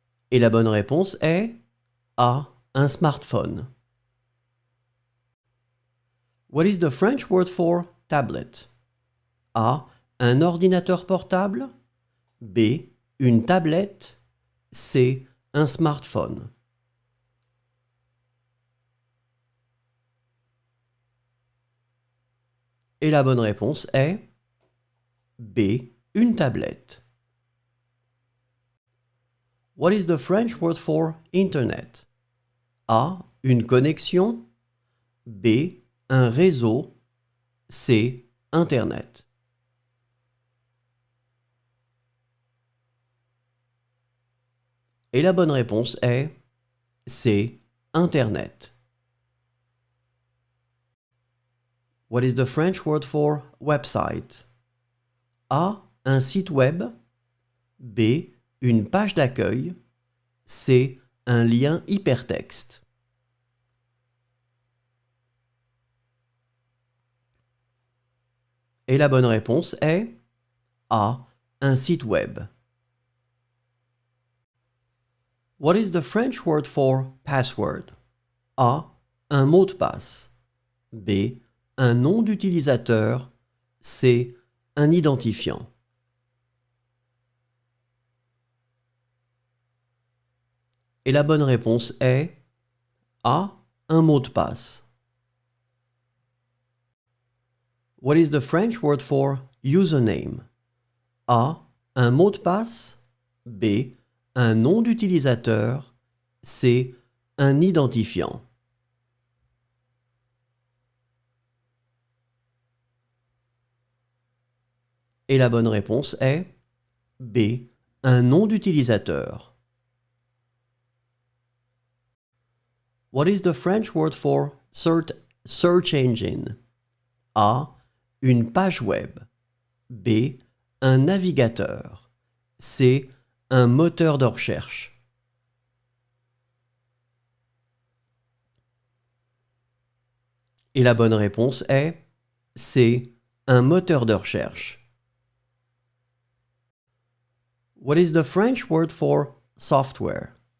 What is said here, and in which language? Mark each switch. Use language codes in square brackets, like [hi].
[fr] Et la bonne réponse est A. Un smartphone. [en] What is the French word for tablet? [fr] A. Un ordinateur portable. B. Une tablette. C. Un smartphone. Et la bonne réponse est B. Une tablette. [en] What is the French word for internet? [fr] A. Une connexion. B. Un réseau. C. Internet. Et la bonne réponse est C. Internet. [en] What is the French word for website? [fr] A. Un site web. B. Une page d'accueil. C. Un lien hypertexte. Et la bonne réponse est A. Un site web. [en] What is the French word for password? [fr] A. Un mot de passe. B. Un nom d'utilisateur. C. Un identifiant. Et la bonne réponse est A. Un mot de passe. [en] What is the French word for username? [fr] A. Un mot de passe. B. Un nom d'utilisateur. C. Un identifiant. Et la bonne réponse est B. Un nom d'utilisateur. [en] What is the French word for search engine? [fr] A. Une page web. B. Un navigateur. C. Un moteur de recherche. Et la bonne réponse est C. Un moteur de recherche. [en] What is the French word for software?